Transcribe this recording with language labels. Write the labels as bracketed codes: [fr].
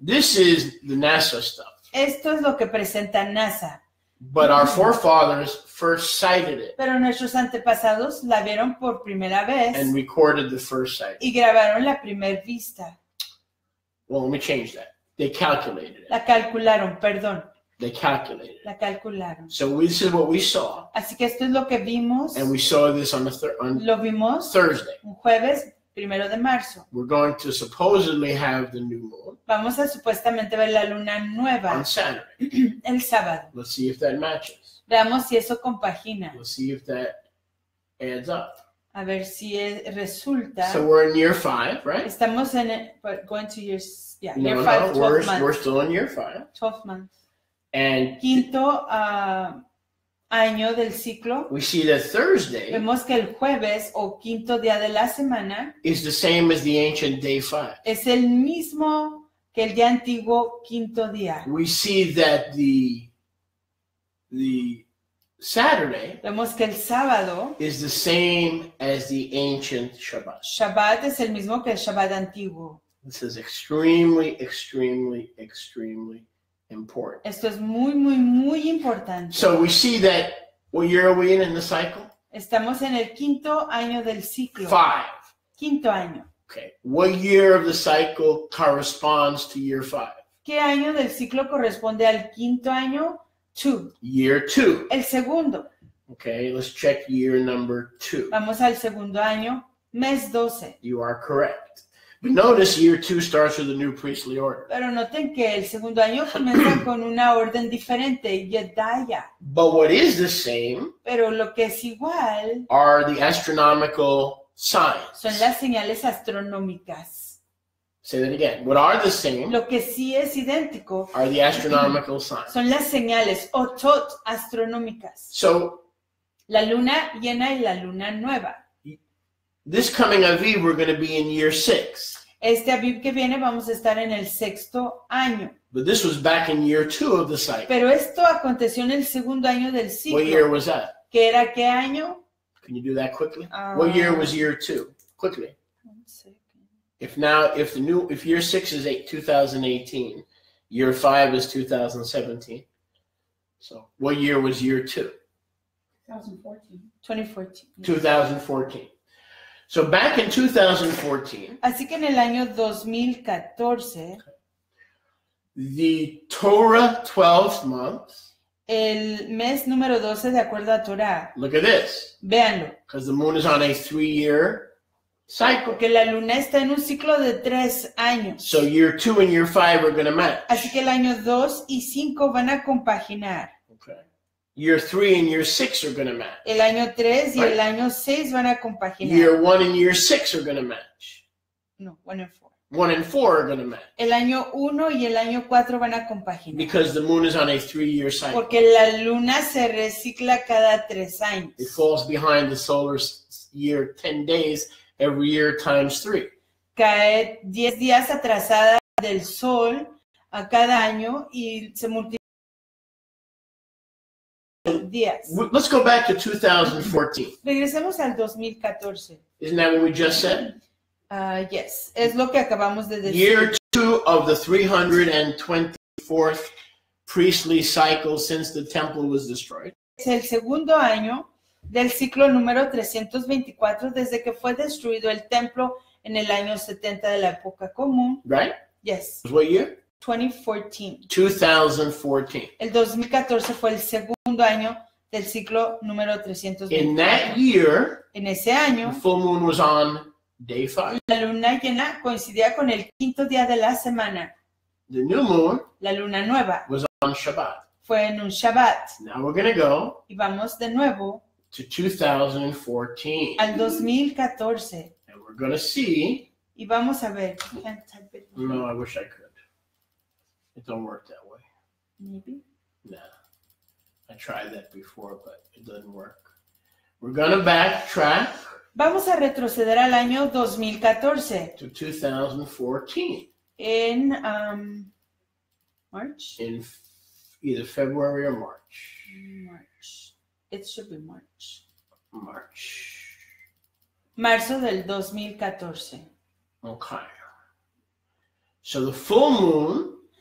[en] This is the NASA stuff. [es] Esto es lo que presenta NASA, [en] But our forefathers first sighted it [es] pero nuestros antepasados la vieron por primera vez [en] and recorded the first sighting. [es] y grabaron la primer vista. [en] Well, let me change that. They calculated it. [es] La calcularon, perdón, [en] They calculated it. [es] la calcularon. [en] So this is what we saw. [es] Así que esto es lo que vimos, [en] And we saw this on [es] lo vimos [en] Thursday. [es] un jueves 1 de marzo. [en] We're going to supposedly have the new moon [es] Vamos a supuestamente ver la luna nueva [en] on Saturday. [es] el sábado. [en] Let's see if that matches. [es] Veamos si eso compagina, [en] Let's see if that adds up. [es] a ver si resulta. [en] So we're in year 5, right? [es] Estamos en [en] going to year, yeah, No, year no, 5, 12 we're months. still in year 5. 12 months. And [es] Quinto año del ciclo. [en] we see that Thursday [es] Vemos que el jueves o quinto día de la semana [en] is the same as the ancient day 5. [es] es el mismo que el día antiguo quinto día. [en] We see that the Saturday [es] Vemos que el sábado, [en] is the same as the ancient Shabbat. [es] Shabbat es el mismo que el Shabbat antiguo. [en] This is extremely, extremely, extremely important. [es] Esto es muy, muy, muy importante. [en] So we see that, what year are we in the cycle? [es] Estamos en el quinto año del ciclo. [en] 5. [es] Quinto año. [en] Okay. What year of the cycle corresponds to year 5? [es] ¿Qué año del ciclo corresponde al quinto año? [en] 2. Year 2. [es] El segundo. [en] Okay, let's check year number 2. [es] Vamos al segundo año, mes 12. [en] You are correct. But notice year 2 starts with a new priestly order. [es] Pero noten que el segundo año comienza con una orden diferente, Yedaya. [en] But what is the same [es] Pero lo que es igual [en] are the astronomical signs. [es] son las señales astronómicas. [en] Say that again. What are the same [es] Lo que sí es idéntico [en] are the astronomical signs. [es] son las señales otot astronómicas. [en] So [es] La luna llena y la luna nueva. [en] this coming Aviv, we're going to be in year 6. [es] Este Aviv que viene vamos a estar en el sexto año. [en] But this was back in year 2 of the cycle. [es] Pero esto aconteció en el segundo año del [en] What year [es] ciclo. [en] was that? [es] ¿Qué era qué año? [en] Can you do that quickly? What year was year 2? Quickly. If year 6 is 2018, year 5 is 2017. So what year was year 2? 2014. 2014. 2014. So back in 2014, [es] Así que en el año 2014, [en] the Torah 12th month, [es] el mes número 12 de acuerdo a Torah, [en] look at this, [es] véanlo, [en] because the moon is on a 3-year cycle. [es] porque la luna está en un ciclo de 3 años. [en] So year 2 and year 5 are going to match. [es] Así que el año 2 y 5 van a compaginar. [en] Okay. Year 3 and year 6 are going to match. [es] El año 3 y [en] Right. [es] el año 6 van a compaginar. [en] Year 1 and year 6 are going to match. No, 1 and 4. 1 and 4 are going to match. [es] El año 1 y el año 4 van a compaginar. [en] Because the moon is on a 3-year cycle. [es] Porque la luna se recicla cada 3 años. [en] It falls behind the solar year 10 days every year times 3. [es] Cae 10 días atrasada del sol a cada año y se multiplica días. [en] Let's go back to 2014. [es] Regresemos al 2014. [en] Isn't that what we just said? Yes, [es] es lo que acabamos de decir. [en] Year 2 of the 324th priestly cycle since the temple was destroyed. [es] Es el segundo año del ciclo número 324 desde que fue destruido el templo en el año 70 de la época común. [en] Right? Yes, What year? 2014. 2014. [es] El 2014 fue el segundo año del ciclo número [en] In [es] 324. [en] that year, [es] En ese año, [en] the full moon was on day 5. [es] la luna llena coincidía con el quinto día de la semana. [en] The new moon [es] La luna nueva [en] was on Shabbat. [es] fue en un Shabbat. [en] Now we're going to go [es] Y vamos de nuevo [en] to 2014. [es] al 2014. [en] And we're going to see. [es] Y vamos a ver. [en] Can't type it. No, I wish I could. It don't work that way. Maybe. Nah. I tried that before, but it doesn't work. We're going to backtrack [es] Vamos a retroceder al año 2014. [en] to 2014 [es] En March. [en] in either February or March. March. It should be March. March. [es] Marzo del 2014. [en] Okay. So the full moon